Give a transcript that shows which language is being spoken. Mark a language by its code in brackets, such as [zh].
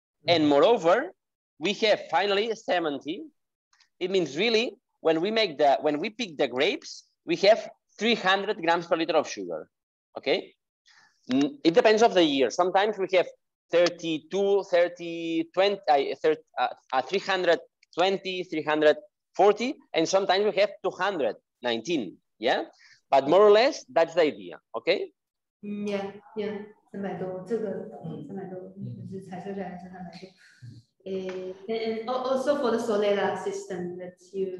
[en] And moreover, we have finally 70. It means really, when we pick the grapes, we have 300 grams per liter of sugar, okay? It depends of the year. Sometimes we have 32, 30, 20, 320, 340, and sometimes we have 219, yeah? But more or less, that's the idea, okay? [zh] Yeah, 300多，这个300多，就是采收下来是300多。 [en] And also for the Solera system that you.